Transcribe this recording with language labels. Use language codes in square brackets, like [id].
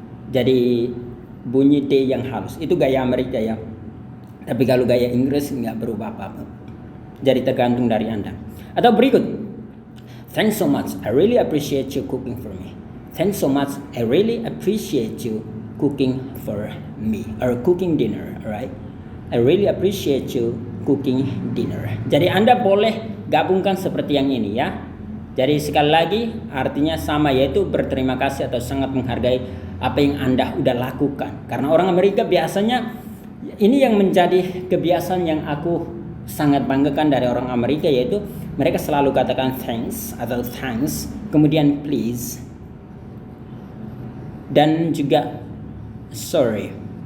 [id] Jadi bunyi D yang halus. Itu gaya Amerika ya. Tapi kalau gaya Inggris nggak berubah apa-apa. Jadi tergantung dari Anda. Atau berikut. [en] Thanks so much. I really appreciate you cooking for me. Thanks so much. I really appreciate you cooking for me. Or cooking dinner, alright? I really appreciate you cooking dinner. [id] Jadi Anda boleh gabungkan seperti yang ini ya. Jadi sekali lagi artinya sama, yaitu berterima kasih atau sangat menghargai apa yang Anda udah lakukan. Karena orang Amerika biasanya, ini yang menjadi kebiasaan yang aku sangat banggakan dari orang Amerika, yaitu mereka selalu katakan thanks atau thanks, kemudian please, dan juga sorry.